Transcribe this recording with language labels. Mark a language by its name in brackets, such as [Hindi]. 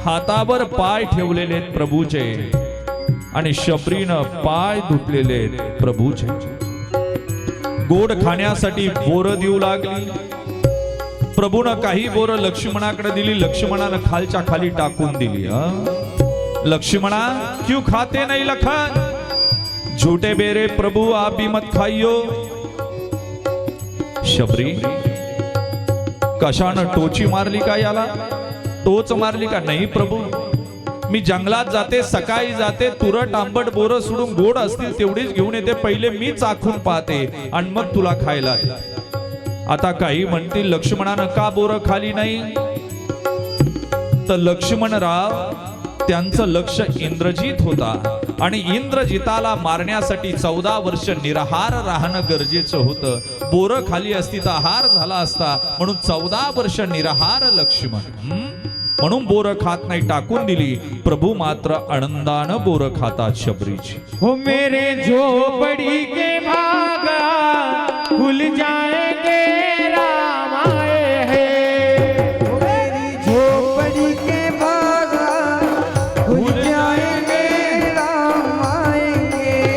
[Marathi] हातावर पाय ठेवलेले आहेत प्रभूचे आणि शबरीनं पाय धुतलेले आहेत प्रभूचे. गोड खाण्यासाठी बोर देऊ लागली. प्रभूनं काही बोर लक्ष्मणाकडे दिली. लक्ष्मणानं खालच्या खाली टाकून दिली. [Hindi] लक्ष्मणा क्यों खाते नहीं लखन, झूठे बेरे प्रभु आप भी मत खाइयो. [Marathi] शबरी कशानं टोची मारली का याला, टोच मारली का. नाही प्रभू, मी जंगलात जाते, सकाळी जाते, तुरट आंबट बोरं सोडून गोड असतील तेवढीच घेऊन येते. पहिले मी चाखून पाहते आणि मग तुला खायला देते. आता काही म्हणतील लक्ष्मणानं का बोरं खाली नाही, तर लक्ष्मणराव त्यांचं लक्ष इंद्रजित होता आणि इंद्रजिताला मारण्यासाठी 14 वर्ष निराहार राहणं गरजेचं होतं. बोरं खाली असती तर आहार झाला असता, म्हणून 14 वर्ष निराहार लक्ष्मण. म्हणून बोरं खात नाही, टाकून दिली. प्रभू मात्र आनंदानं बोरं खातात शबरीची. [Hindi] हो मेरे झोपड़ी के भागा खुल जाएंगे राम आए हैं. मेरी झोपड़ी के बागा खुल जाएंगे राम आएंगे.